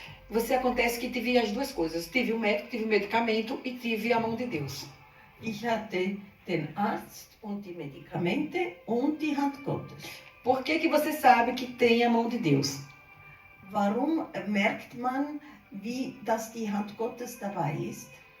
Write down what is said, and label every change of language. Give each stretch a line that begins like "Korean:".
Portuguese: Você acontece que tive as duas coisas. Tive o médico, tive o medicamento e tive a mão de Deus.
German: Ich hatte den Arzt und die Medikamente und die Hand Gottes.
Portuguese: Por que que você sabe que tem a mão de Deus?
German: Warum merkt man, dass die Hand Gottes dabei ist?